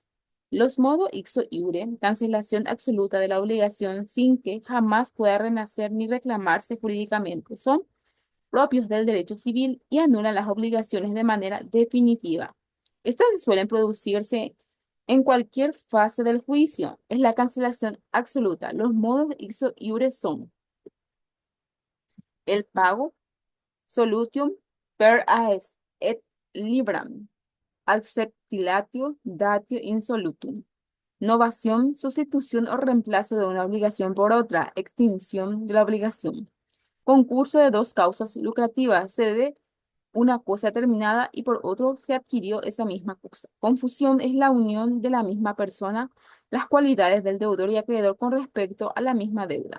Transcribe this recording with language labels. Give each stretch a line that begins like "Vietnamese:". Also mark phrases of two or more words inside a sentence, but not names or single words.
Spanish: Los modos
Latin: ixo iure,
Spanish: cancelación absoluta de la obligación sin que jamás pueda renacer ni reclamarse jurídicamente, son propios del derecho civil y anulan las obligaciones de manera definitiva. Estas suelen producirse en cualquier fase del juicio. Es la cancelación absoluta. Los modos
Latin: ixo iure
Spanish: son el pago,
Latin: solutium per aes et libram, acceptilatio datio insolutum, novación,
Spanish: sustitución o reemplazo de una obligación por otra, extinción de la obligación, concurso de dos causas lucrativas, se debe una cosa terminada y por otro se adquirió esa misma cosa. Confusión es la unión de la misma persona, las cualidades del deudor y acreedor con respecto a la misma deuda.